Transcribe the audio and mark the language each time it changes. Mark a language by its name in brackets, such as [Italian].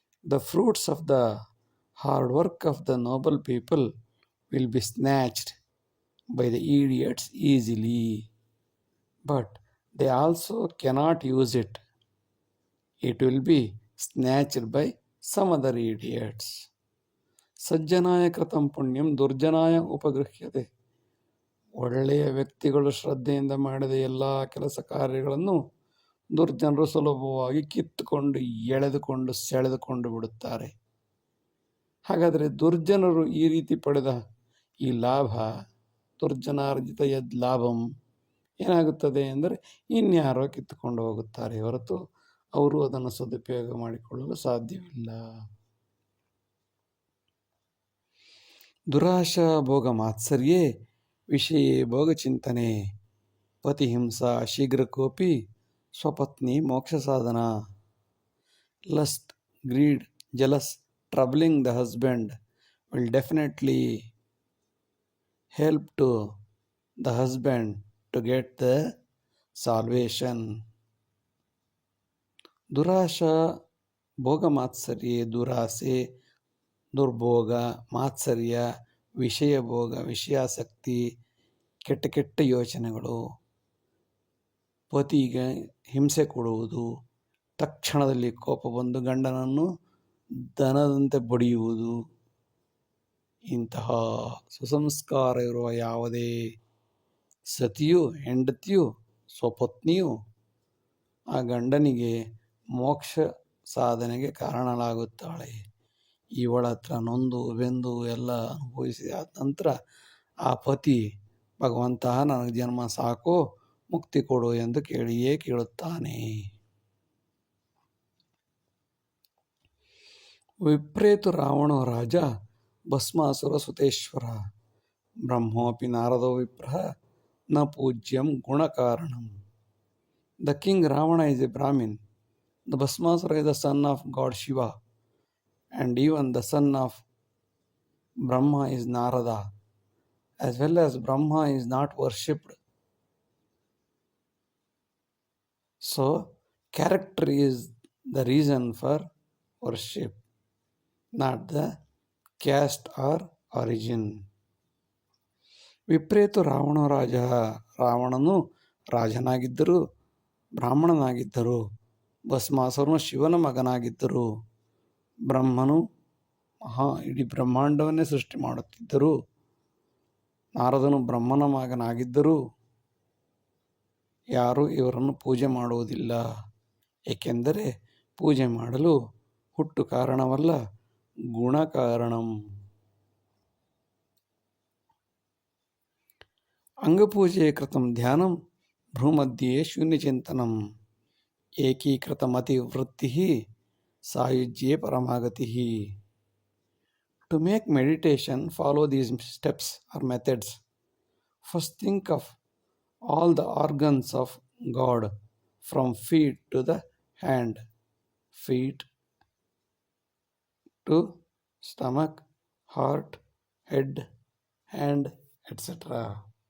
[English] The fruits of the hard work of the noble people will be snatched by the idiots easily, but they also cannot use it. It will be snatched by some other idiots. [Sanskrit] ಸಜ್ಜನಾಯ ಕೃತಂ ಪುಣ್ಯಂ ದುರ್ಜನಾಯ ಉಪಗೃಹ್ಯತೆ. [Kannada] ಒಳ್ಳೆಯ ವ್ಯಕ್ತಿಗಳು ಶ್ರದ್ಧೆಯಿಂದ ಮಾಡಿದ ಎಲ್ಲ ಕೆಲಸ ಕಾರ್ಯಗಳನ್ನು ದುರ್ಜನರು ಸುಲಭವಾಗಿ ಕಿತ್ತುಕೊಂಡು ಎಳೆದುಕೊಂಡು ಸೆಳೆದುಕೊಂಡು ಬಿಡುತ್ತಾರೆ. ಹಾಗಾದರೆ ದುರ್ಜನರು ಈ ರೀತಿ ಪಡೆದ ಈ ಲಾಭ, [Sanskrit] ದುರ್ಜನಾರ್ಜಿತ ಯದ್ ಲಾಭಂ [Kannada] ಏನಾಗುತ್ತದೆ ಎಂದರೆ ಇನ್ಯಾರೋ ಕಿತ್ತುಕೊಂಡು ಹೋಗುತ್ತಾರೆ ಹೊರತು ಅವರು ಅದನ್ನು ಸದುಪಯೋಗ ಮಾಡಿಕೊಳ್ಳಲು ಸಾಧ್ಯವಿಲ್ಲ. [Sanskrit] ದುರಾಶಾ ಭೋಗ ಮಾತ್ಸರ್ಯೇ ವಿಷಯೇ ಭೋಗಚಿಂತನೆ ಪತಿಹಿಂಸಾ ಶೀಘ್ರಕೋಪಿ ಸ್ವಪತ್ನಿ ಮೋಕ್ಷ ಸಾಧನ. [English] Lust, greed, jealous, troubling the husband will definitely help to the husband to get the salvation. [Sanskrit] ದುರಾಶಾ ಭೋಗ ಮಾತ್ಸರ್ಯೇ, [Kannada] ದುರಾಸೆ, ದುರ್ಭೋಗ, ಮಾತ್ಸರ್ಯ, ವಿಷಯ ಭೋಗ, ವಿಷಯಾಸಕ್ತಿ, ಕೆಟ್ಟ ಯೋಚನೆಗಳು, ಪತಿಗೆ ಹಿಂಸೆ ಕೊಡುವುದು, ತಕ್ಷಣದಲ್ಲಿ ಕೋಪ ಬಂದು ಗಂಡನನ್ನು ದನದಂತೆ ಬಡಿಯುವುದು, ಇಂತಹ ಸುಸಂಸ್ಕಾರ ಇರುವ ಯಾವುದೇ ಸತಿಯು, ಹೆಂಡತಿಯು, ಸ್ವಪತ್ನಿಯು ಆ ಗಂಡನಿಗೆ ಮೋಕ್ಷ ಸಾಧನೆಗೆ ಕಾರಣಲಾಗುತ್ತಾಳೆ. ಇವಳ ಹತ್ರ ನೊಂದು ಬೆಂದು ಎಲ್ಲ ಅನುಭವಿಸಿದ ನಂತರ ಆ ಪತಿ ಭಗವಂತ ನನಗೆ ಜನ್ಮ ಸಾಕು, ಮುಕ್ತಿ ಕೊಡು ಎಂದು ಕೇಳುತ್ತಾನೆ. [Sanskrit] ವಿಪ್ರೇತು ರಾವಣೋ ರಾಜ ಭಸ್ಮಾಸುರ ಸುತೇಶ್ವರ ಬ್ರಹ್ಮೋಪಿ ನಾರದೋ ವಿಪ್ರಃ ನ Poojyam ಗುಣಕಾರಣಂ. [English] The king Ravana is a Brahmin. The Bhasmasura is the son of God Shiva, and even the son of Brahma is Narada, as well as Brahma is not worshipped. So, character is the reason for worship, not the caste or origin. [Sanskrit] ವಿಪ್ರೇತು Ravana ರಾಜ, [Kannada] ರಾವಣನು ರಾಜನಾಗಿದ್ದರು, ಬ್ರಾಹ್ಮಣನಾಗಿದ್ದರು. ಭಸ್ಮಾಸುರನು ಶಿವನ ಮಗನಾಗಿದ್ದರು. ಬ್ರಹ್ಮನು ಇಡೀ ಬ್ರಹ್ಮಾಂಡವನ್ನೇ ಸೃಷ್ಟಿ ಮಾಡುತ್ತಿದ್ದರು. ನಾರದನು ಬ್ರಹ್ಮನ ಮಗನಾಗಿದ್ದರು. ಯಾರೂ ಇವರನ್ನು ಪೂಜೆ ಮಾಡುವುದಿಲ್ಲ, ಏಕೆಂದರೆ ಪೂಜೆ ಮಾಡಲು ಹುಟ್ಟು ಕಾರಣವಲ್ಲ, [Sanskrit] ಗುಣ ಕಾರಣಂ. ಅಂಗಪೂಜೆ ಕೃತಂ ಧ್ಯಾನಂ ಭ್ರೂಮಧ್ಯೆ ಶೂನ್ಯಚಿಂತನಂ ಏಕೀಕೃತಮತಿವೃತ್ತಿ ಸಾಯುಜ್ಯೆ ಪರಮಾಗತಿ. [English] To make meditation, follow these steps or methods. First, think of all the organs of God, from feet to the hand, feet to stomach, heart, head, hand, etc.